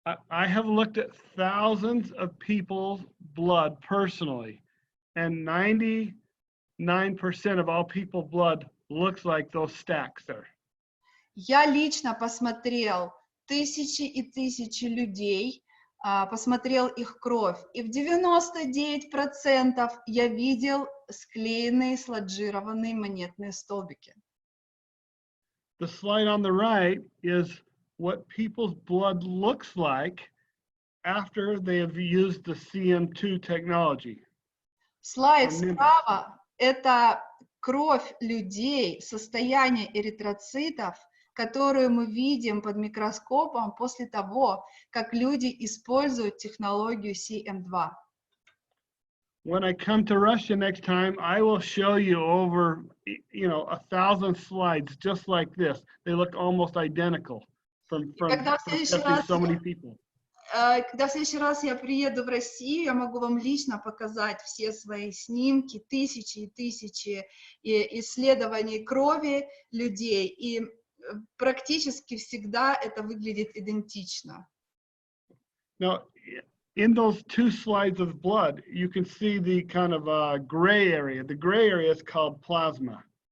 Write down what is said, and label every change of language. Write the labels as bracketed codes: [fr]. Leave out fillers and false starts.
[en] I have looked at thousands of people's blood personally, and 99% of all people's blood looks like those stacks there. [ru] Я лично посмотрел тысячи и тысячи людей, посмотрел их кровь, и в 99% я видел склеенные, сладжированные монетные столбики. [en] The slide on the right is what people's blood looks like after they have used the cm2 technology. [ru] Слайд справа – это кровь людей, состояние эритроцитов, которую мы видим под микроскопом после того, как люди используют технологию cm2. [en] When I come to Russia next time, I will show you over, 1,000 slides just like this. They look almost identical from testing so many people. [ru] Когда в следующий раз я приеду в Россию, я могу вам лично показать все свои снимки, тысячи и тысячи исследований крови людей, и практически всегда это выглядит идентично. [en] Now, in those two slides of blood, you can see the kind of gray area. The gray area is called plasma.